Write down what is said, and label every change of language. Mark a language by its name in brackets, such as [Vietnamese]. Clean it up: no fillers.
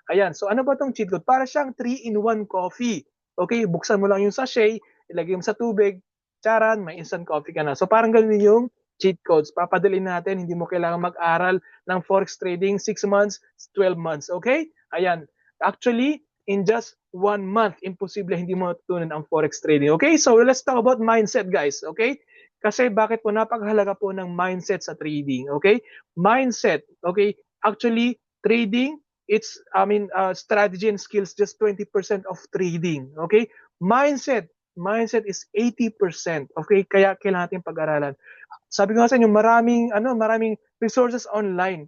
[Filipino] Ayan, so ano ba tong cheat code? Para siyang 3-in-1 coffee. Okay, buksan mo lang yung sachet, ilagay mo sa tubig, charan, may instant coffee ka na. So parang ganun yung cheat codes. Papadalin natin, hindi mo kailangan mag-aral ng forex trading 6 months, 12 months, okay? Ayan. [English] Actually, in just 1 month, [Filipino] imposible hindi mo matutunan ang forex trading. Okay? [English] So let's talk about mindset, guys. Okay? [Filipino] Kasi bakit po napakahalaga po ng mindset sa trading. [English] Okay? Mindset. Okay? Actually, trading, strategy and skills just 20% of trading. Okay? Mindset is 80%. Okay? [Filipino] Kaya kailangan natin pag-aralan. Sabi ko nga sa inyo, maraming resources online.